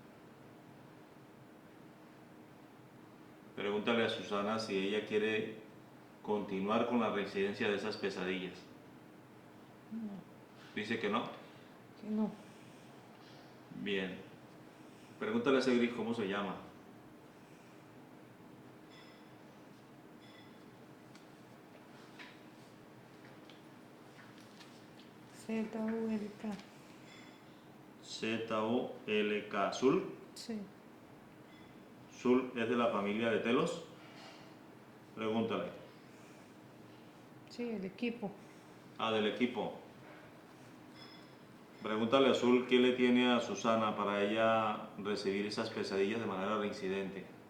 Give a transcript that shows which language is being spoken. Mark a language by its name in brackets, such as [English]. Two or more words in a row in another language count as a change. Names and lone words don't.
[Spanish] Pregúntale a Susana si ella quiere continuar con la reincidencia de esas pesadillas. No. Dice que no. Que no. Bien. Pregúntale a ese gris cómo se llama. Z-U-L-K. Z-U-L-K. ¿Zul? Sí. ¿Zul es de la familia de Telos? Pregúntale. Sí, el equipo. Ah, del equipo. Pregúntale a Zul qué le tiene a Susana para ella recibir esas pesadillas de manera reincidente.